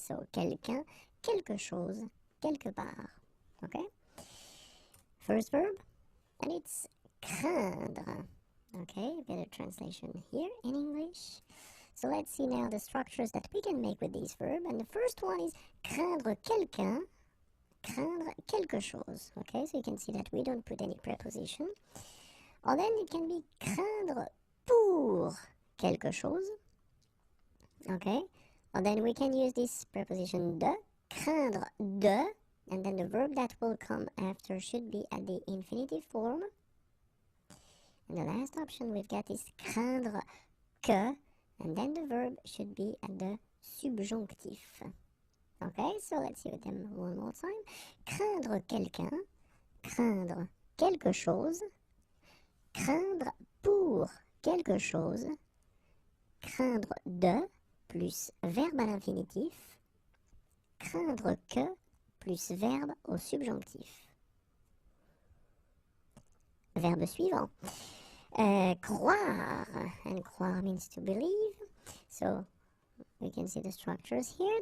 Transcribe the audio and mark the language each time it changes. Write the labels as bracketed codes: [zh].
[fr] So quelqu'un, quelque chose, quelque part. [en] Okay? First verb, and it's craindre. Okay, a bit of translation here in English. So let's see now the structures that we can make with these verbs. And the first one is [fr] craindre quelqu'un, craindre quelque chose. [en] Okay, so you can see that we don't put any preposition. Or then it can be [fr] craindre pour quelque chose. [en] Okay, or then we can use this preposition de, [fr] craindre de, [en] and then the verb that will come after should be at the infinitive form. And the last option we've got is [fr] craindre que, [en] and then the verb should be at the subjonctif. Okay, so let's see them one more time. [fr] Craindre quelqu'un, craindre quelque chose, craindre pour quelque chose, craindre de plus verbe à l'infinitif, craindre que plus verbe au subjonctif. Verbe suivant. [en] Croire, and croire means to believe. So we can see the structures here.